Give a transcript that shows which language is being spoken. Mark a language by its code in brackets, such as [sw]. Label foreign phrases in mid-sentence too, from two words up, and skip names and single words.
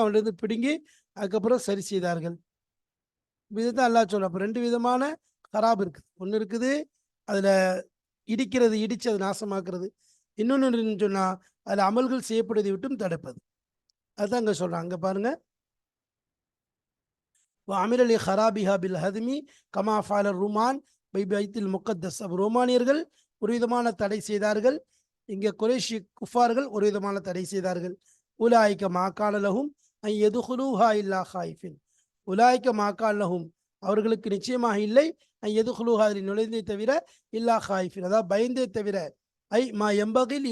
[ta] அவன்கிட்ட பிடுங்கி அதுக்கப்புறம் சரி செய்தார்கள். இதுதான் அல்லாஹ் சொல்றான். அப்ப 2 விதமான கராப் இருக்குது. ஒண்ணு இருக்குது, அதுல இடிக்கிறது, இடிச்சு அதை நாசமாக்குறது. இன்னொன்னு என்னன்னு சொன்னா, அதுல அமல்கள் செய்யப்படுவதை விட்டும் தடுப்பது. அதுதான் இங்க சொல்றான். அங்க பாருங்க. [ar] وعمل لخرابها بالهدم كما فعل الرومان ببيت المقدس. [ta] ரோமானியர்கள் ஒரு விதமான தடை செய்தார்கள். இங்க குறைஷி குஃபார்கள் ஒரு விதமான தடை செய்தார்கள். [ar] أولئك ما كان لهم أن يدخلوها إلا خائفين. أولئك ما كان لهم [ta] அவர்களுக்கு நிச்சயமாக இல்லை, [ar] أن يدخلوها [ta] அதில் நுழைந்தே தவிர [ar] إلا خائفين [ta] அதாவது பயந்தே தவிர, ஐ மா எம்பகில்